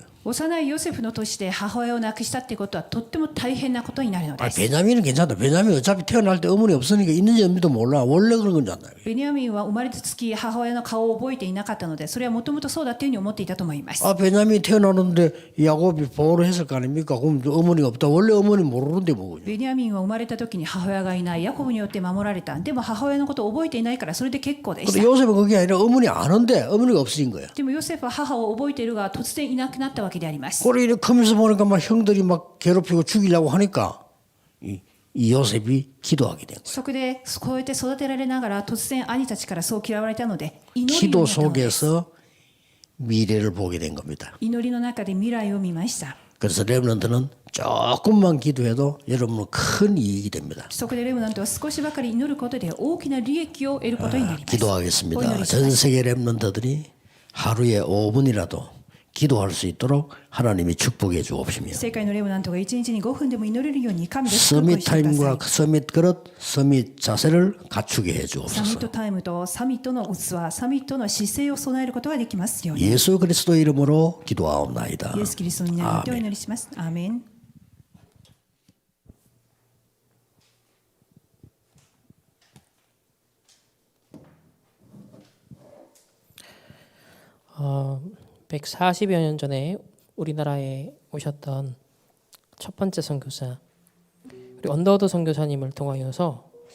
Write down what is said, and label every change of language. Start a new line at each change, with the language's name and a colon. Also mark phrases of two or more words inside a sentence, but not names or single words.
Japanese: 幼いヨセフの年で母親を亡くしたってことはとっても大変なことになるのです。
Korean: 베냐민은 괜찮다. 베냐민 어차피 태어날 때 어머니 없으니까 있는지 없는지도 몰라. 원래 그런 건 줄 알아요.
Japanese: ベニヤミンは生まれた月母親の顔を覚えていなかったのでそれはもともとそうだというふうに思っていたと思います。
Korean: 베냐민이 태어나는데 야곱이 보호를 했을 거 아닙니까? 그럼 어머니가 없다. 원래 어머니 모르는데 뭐군요.
Japanese: ベニヤミンは生まれた時に母親がいないヤコブによって守られた。でも母親のことを覚えていないからそれで結構でし
Korean: 근데
Japanese: た。
Korean: 요셉은 그게 아니라 어머니 아는데 어머니가 없어진 거예요.
Japanese: でもヨセフは母を覚えているが突然いなくなったわけであります。
Korean: 그래 이렇게 크면서 보니까 막 형들이 막 괴롭히고 죽이려고 하니까 이 요셉이 기도하게 된 거예요.
Japanese: そこでこうやって育てられながら突然兄たちからそう嫌われたので祈り
Korean: 기도
Japanese: になったのです。
Korean: 속에서 미래를 보게 된 겁니다.
Japanese: 祈りの中で未来を見ました。
Korean: 그래서 렘넌트는 조금만 기도해도 여러분은 큰 이익이 됩니다.
Japanese: そこでレムナントは少しばかり祈ることで大きな利益を得ることになります。
Korean: 기도하겠습니다.
Japanese: お祈りし
Korean: 전
Japanese: ます。
Korean: 세계 렘넌트들이 하루에 5분이라도 기도할 수 있도록 하나님이 축복해 주옵시며
Japanese: 世界のレムナントが1日に5分でも祈れるように神で祝福
Korean: 서밋
Japanese: してください。
Korean: 타임과 서밋 그릇, 서밋 자세를 갖추게 해
Japanese: サミッ
Korean: 주옵소서.
Japanese: トタイムとサミットの器、サミットの姿勢を備えることができますように。
Korean: 예수 그리스도 이름으로 기도하옵나이다.
Japanese: イエス・キリストになってお祈りします。アーメン。
Korean: 140여 년 전에 우리나라에 오셨던 첫 번째 선교사 우리 언더우드 선교사님을 통하여서